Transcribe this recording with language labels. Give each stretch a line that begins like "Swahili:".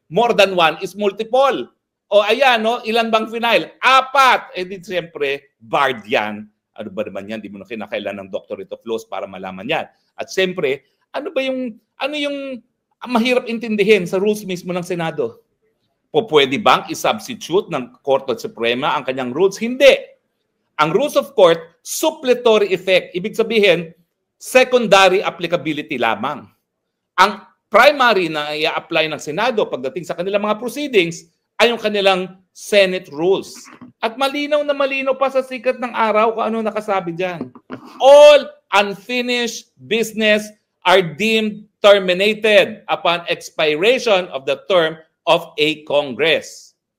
English: More than 1 is multiple.
Filipino: O ayan, no? Ilan bang final? 4. Di siyempre, barred yan. Ano ba naman yan? Di mo na kinakailangan ng doctorate of laws para malaman yan. At siyempre, ano yung mahirap intindihin sa rules mismo ng Senado? Pwede bang isubstitute ng Korte Suprema ang kanyang rules? Hindi.
English: Ang rules of court, suppletory effect.
Filipino: Ibig sabihin,
English: secondary applicability
Filipino: lamang. Ang primary na i-apply ng Senado pagdating sa kanilang mga proceedings ay yung kanilang Senate rules. At malinaw na malinaw pa sa sikat ng araw kung ano nakasabi dyan.
English: All unfinished business are deemed terminated upon expiration of the term of a Congress.